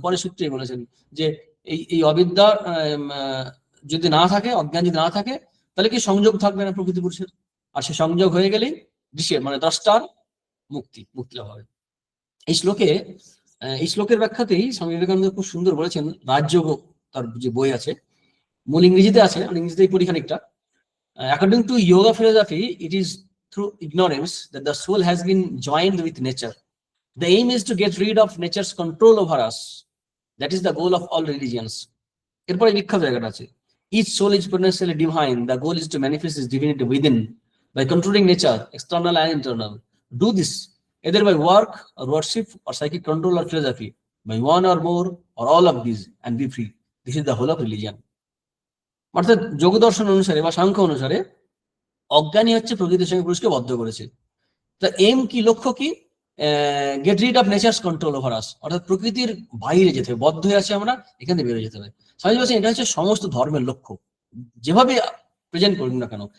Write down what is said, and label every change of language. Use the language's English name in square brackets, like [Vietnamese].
[Bangla] পরে সূত্রে বলেছেন যে এই অবিদ্যা যদি না থাকে, অজ্ঞান যদি না থাকে, তাহলে কি সংযোগ থাকবে না প্রকৃতি পুরুষের। আর সে সংযোগ হয়ে গেলেই দৃশ্যের, মানে দ্রষ্টার মুক্তি লাভ হবে। এই শ্লোকের ব্যাখ্যাতেই স্বামী বিবেকানন্দ খুব সুন্দর বলেছেন। রাজযোগ, তার যে বই আছে, মূল ইংরেজিতে আছে, ইংরেজিতেই পড়ি খানিকটা। [English] According to yoga philosophy, it is through ignorance that the soul has been joined with nature. The aim is to get rid of nature's control over us. That is the goal of all religions. [Bangla] এরপরে বিখ্যাত জায়গাটা আছে, [English] each soul is potentially divine. The goal is to manifest its divinity within by controlling nature, external and internal. Do this either by work or worship or psychic control or philosophy, by one or more or all of these, and be free. This is the whole of religion. [Bangla] অর্থাৎ যোগ দর্শন অনুসারে বা সাংখ্য অনুসারে অজ্ঞানী হচ্ছে প্রকৃতির সঙ্গে পুরুষকে বদ্ধ করেছে। তা এম কি, লক্ষ্য কি? [English] get rid of nature's control over us, [Bangla] অর্থাৎ প্রকৃতির বাইরে যেতে হবে, বদ্ধ হয়ে আছে আমরা, এখান থেকে বেরোয় যেতে হবে। স্বামীজি বলছেন এটা হচ্ছে সমস্ত ধর্মের লক্ষ্য, যেভাবে প্রেজেন্ট করুন না কেন।